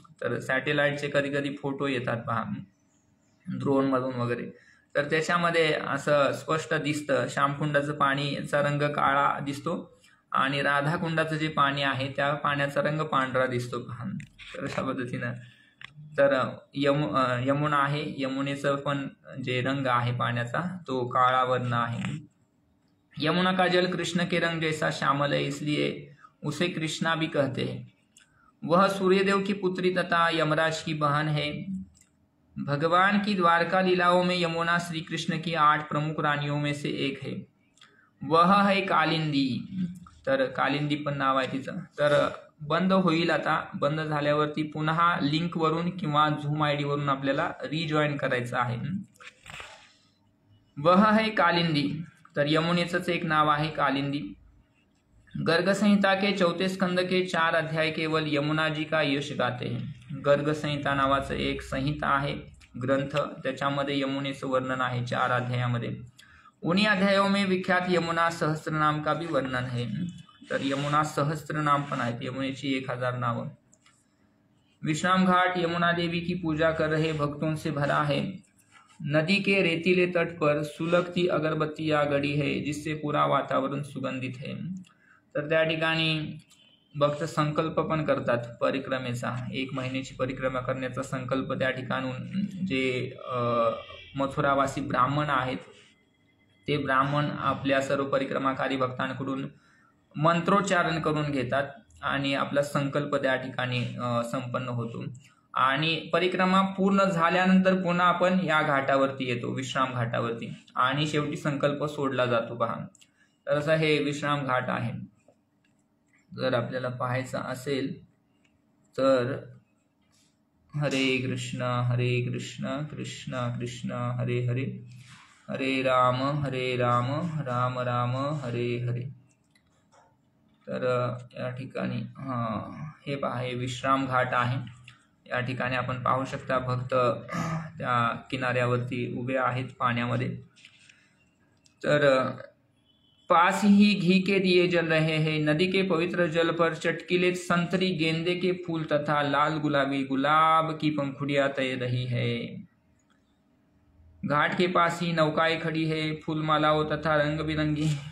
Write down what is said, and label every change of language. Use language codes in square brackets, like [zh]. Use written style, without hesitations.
[mr] तर सॅटेलाइटचे कधी कधी फोटो येतात पहा ड्रोन मधून वगैरे, तर त्याच्यामध्ये असं स्पष्ट दिसतं श्यामकुंडाचं पाणीचा रंग काळा दिसतो आणि राधाकुंडाचं जे पाणी आहे त्या पाण्याचा रंग पांढरा दिसतो पहा। तर अशा पद्धतीनं तर यमुना आहे, यमुनेचं पण जे रंग आहे पाण्याचा तो काळा वर्ण आहे। [hi] यमुना का जल कृष्ण के रंग जैसा श्यामल है, इसलिए उसे कृष्णा भी कहते हैं। वह सूर्यदेव की पुत्री तथा यमराज की बहन है। भगवान की द्वारका लीलाओं में यमुना श्री कृष्ण की 8 प्रमुख रानियों में से एक है। वह है कालिंदी। [mr] तर कालिंदी पण नाव आहे तिचं। तर बंद होईल, आता बंद झाल्यावरती पुन्हा लिंक वरून किंवा झूम आयडी वरून आपल्याला रिजॉइन करायचं आहे। [hi] वह है कालिंदी, [mr] तर यमुनेचंच एक नाव आहे कालिंदी। [hi] गर्ग संहिता के 4 स्कंद के 4 अध्याय केवल यमुना जी का यश गाते हैं। [mr] गर्ग संहिता नावाचं एक संहिता आहे ग्रंथ, त्याच्यामध्ये यमुनेचं वर्णन आहे 4 अध्यायामध्ये। [hi] उन्हीं अध्यायों में विख्यात यमुना सहस्त्र नाम का भी वर्णन है। [mr] तर यमुना सहस्त्र नाम पण आहेत, यमुनेची 1000 नावं। [hi] विश्राम घाट यमुना देवी की पूजा कर रहे भक्तों से भरा है। नदी के रेतीले तट पर सुलगती अगरबत्तियां गड़ी है, जिससे पूरा वातावरण सुगंधित है। [mr] तर त्या ठिकाणी भक्त संकल्प पण करतात परिक्रमेचा, 1 महिन्याची परिक्रमा करण्याचा संकल्प त्या ठिकाणून जे मथुरावासी ब्राह्मण आहेत ते ब्राह्मण आपल्या सर्व परिक्रमाकारी भक्तांकडून मंत्रोच्चारण करून घेतात आणि आपला संकल्प त्या ठिकाणी संपन्न होतो। आणि परिक्रमा पूर्ण झाल्यानंतर पुन्हा आपण या घाटावरती येतो, विश्राम घाटावरती, आणि शेवटी संकल्प सोडला जातो पहा। तर असं हे विश्राम घाट आहे। जर आपल्याला पाहायचं असेल तर हरे कृष्ण कृष्ण कृष्ण हरे हरे, हरे राम राम राम हरे हरे। तर या ठिकाणी हे पहा, हे विश्राम घाट आहे। या ठिकाणी आपण पाहू शकता भक्त त्या किनाऱ्यावरती उभे आहेत पाण्यामध्ये। [hi] तर पास ही घी के दिए जल रहे हैं। नदी के पवित्र जल पर चटकीले संतरी गेंदे के फूल तथा लाल गुलाबी गुलाब की पंखुड़ियां तैर रही है। घाट के पास ही नौकाएं खड़ी है, फूलमालाओं तथा रंग बिरंगी।